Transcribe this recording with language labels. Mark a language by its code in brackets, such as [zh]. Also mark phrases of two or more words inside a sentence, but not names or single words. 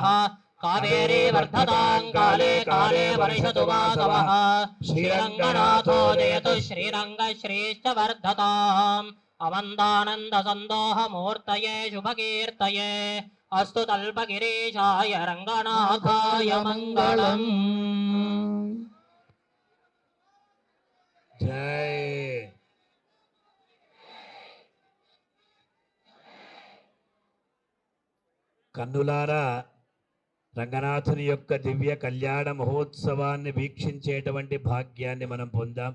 [sa] कावेरी वर्धतां काले काले वर्षतु वासवः श्रीरङ्गनाथो जयतु श्रीरङ्गश्रीश्च वर्धताम्. अवन्दानन्दसन्दोहमूर्तये शुभकीर्तये अस्तु तल्पगिरीशाय रङ्गनाथाय मङ्गलम्. [te] జై. కన్నులారా రంగనాథుని యొక్క దివ్య కళ్యాణ మహోత్సవాన్ని వీక్షించేటువంటి భాగ్యాన్ని మనం పొందాం.